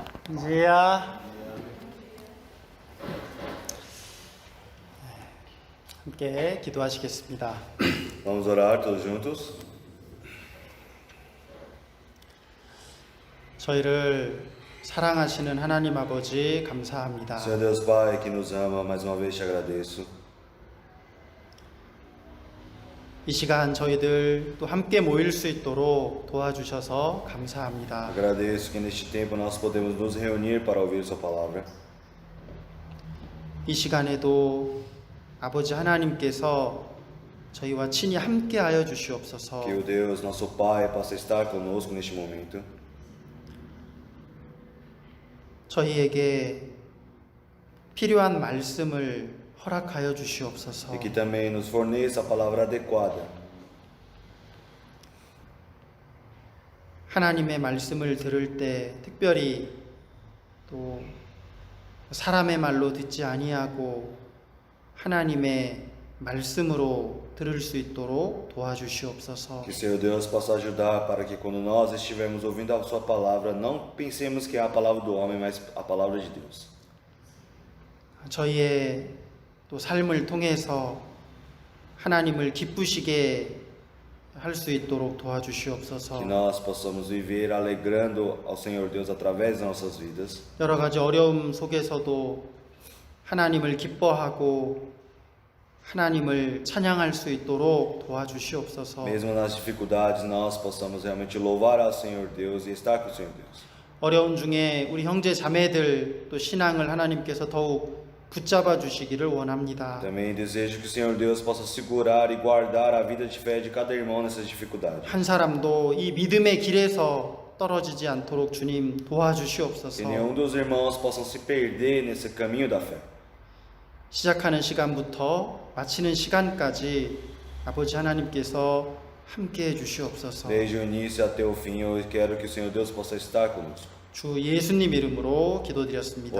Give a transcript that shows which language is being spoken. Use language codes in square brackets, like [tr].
[ko] 이제야 함께 기도하시겠습니다. [pt] Vamos orar todos juntos. [ko] 저희를 사랑하시는 하나님 아버지 감사합니다. [pt] Senhor Deus Pai, que nos ama, mais uma vez te agradeço. [ko] 이 시간 저희들 또 함께 모일 수 있도록 도와주셔서 감사합니다. [pt] Agradeço que neste tempo nós podemos nos reunir para ouvir Sua palavra. [ko] 이 시간에도 아버지 하나님께서 저희와 친히 함께하여 주시옵소서. [pt] Que o Deus, nosso Pai, possa estar conosco neste momento. [ko] 저희에게 필요한 말씀을 허락하여 주시옵소서. [pt] E que também nos forneça a palavra adequada. [ko] 하나님의 말씀을 들을 때 특별히 또 사람의 말로 듣지 아니하고 하나님의 말씀으로 들을 수 있도록 도와주시옵소서. [pt] Que Senhor Deus possa ajudar para que quando nós estivermos ouvindo a Sua palavra, não pensemos que é a palavra do homem, mas a palavra de Deus. [ko] 저희의 또 삶을 통해서 하나님을 기쁘시게 할 수 있도록 도와주시옵소서. [pt] Que nós possamos viver alegrando ao Senhor Deus através das nossas vidas. [ko] 여러 가지 어려움 속에서도 하나님을 기뻐하고 하나님을 찬양할 수 있도록 도와주시옵소서. [pt] Mesmo nas dificuldades, nós possamos realmente louvar ao Senhor Deus e estar com o Senhor Deus. [ko] 어려운 중에 우리 형제 자매들 또 신앙을 하나님께서 더욱 붙잡아 주시기를 원합니다. [pt] Também desejo que o Senhor Deus possa segurar e guardar a vida de fé de cada irmão nessas dificuldades. [ko] 한 사람도 이 믿음의 길에서 떨어지지 않도록 주님 [pt] Que [ko] 도와주시옵소서. [pt] nenhum dos irmãos possam se perder nesse caminho da fé. [ko] 시작하는 시간부터 마치는 시간까지 아버지 하나님께서 함께 해 주시옵소서. [pt] Desde o início até o fim, eu quero que o Senhor Deus possa estar conosco. [ko] 주 예수님 이름으로 기도드렸습니다.